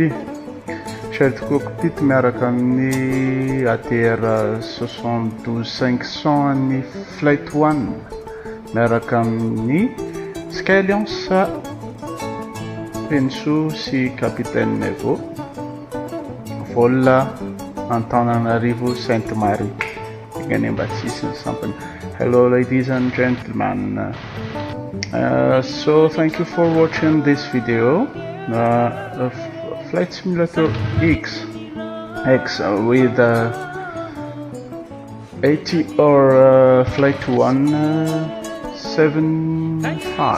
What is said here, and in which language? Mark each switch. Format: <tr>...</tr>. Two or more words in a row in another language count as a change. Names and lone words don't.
<mg>Charles cockpit miaraka amin'ny ATR 72500 ny Flight 1 miaraka amin'ny Sky Alliance Penso sy Capitaine Nevo vol Antananarivo Sainte-Marie.</mg> <en>Hello ladies and gentlemen, so thank you for watching this video. Flight Simulator X with ATR Flight 175.</en>